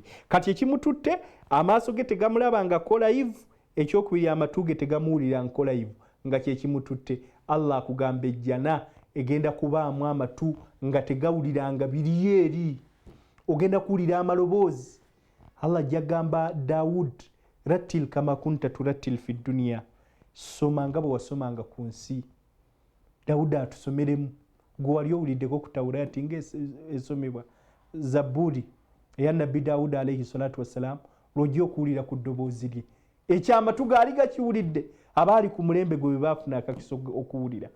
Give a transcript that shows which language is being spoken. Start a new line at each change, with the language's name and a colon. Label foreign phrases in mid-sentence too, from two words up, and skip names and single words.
Ganda: Kati ekimututte amaaso ge tegamulabangako live, ekyokubiri amatu ge tegamuwulirangako live, nga kyekimututte. Allah akugamba ejjana egenda kubaamu amatu nga tegawuliranga biri eri, ogenda kuwulira amaloboozi. Allah jagamba Daud,
Arabic: رتل كما كنت ترتل في الدنيا,
Ganda: soma nga bwe wasomanga ku nsi. Dawuda atusomeremu, gwe wali owuliddeko ku Tawurati ng'esomebwa, Zaburi eya Nabbi Dawuda
Arabic: عليه الصلاة والسلام,
Ganda: lw'ojja okuwulira ku ddoboozi lye. Ekyamatu gaali gakiwulidde, abaali ku mulembe gwe bwe baafuna akakiso okuwulira.